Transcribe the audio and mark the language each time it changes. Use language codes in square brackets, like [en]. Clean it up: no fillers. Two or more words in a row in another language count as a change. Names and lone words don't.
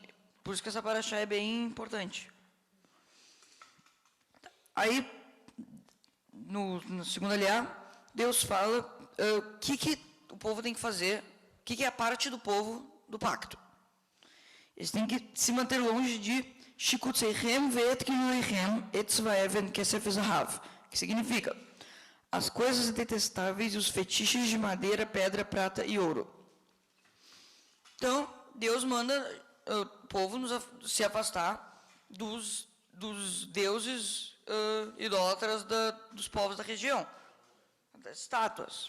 [pt] Por isso que essa paraxá é bem importante. Aí, no segundo aliá, Deus fala o que o povo tem que fazer, o que é a parte do povo do pacto. Eles têm que se manter longe de [he] שיקוציכם ואת גילוליכם עץ ואבן כסף זהב, [pt] que significa as coisas detestáveis e os fetiches de madeira, pedra, prata e ouro. Então, Deus manda o povo se afastar dos deuses idólatras dos povos da região, das estátuas.